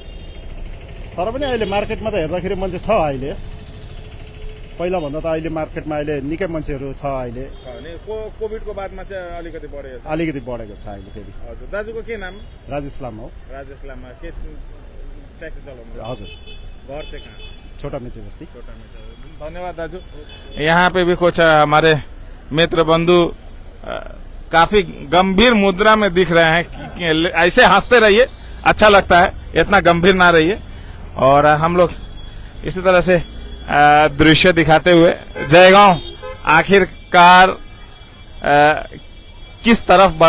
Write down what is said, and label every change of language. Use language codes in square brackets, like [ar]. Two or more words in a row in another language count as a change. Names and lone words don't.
[ne] तर पनि अहिले मार्केटमा त हेर्दाखेरि मान्छे छ अहिले, पहिला भन्दा त अहिले मार्केटमा अहिले निकै मान्छेहरू छ अहिले, भने कोभिडको बादमा चाहिँ अलिकति बढेको छ। अलिकति बढेको छ अहिले फेरि। हजुर। दाजुको के नाम? राजेश लामा हो। राजेश लामा। के ट्याक्सी चलाउनु? हजुर, घर चाहिँ कहाँ? छोटा मेची बस्ती। छोटा में। धन्यवाद दाजू। [hi] यहाँ पे भी कुछ हमारे मित्र बंधु काफी गंभीर मुद्रा में दिख रहे हैं कि ऐसे हंसते रहिए, अच्छा लगता है, इतना गंभीर ना रहिए। और हम लोग इसी तरह से दृश्य दिखाते हुए जयगांव आखिरकार किस तरफ बढ़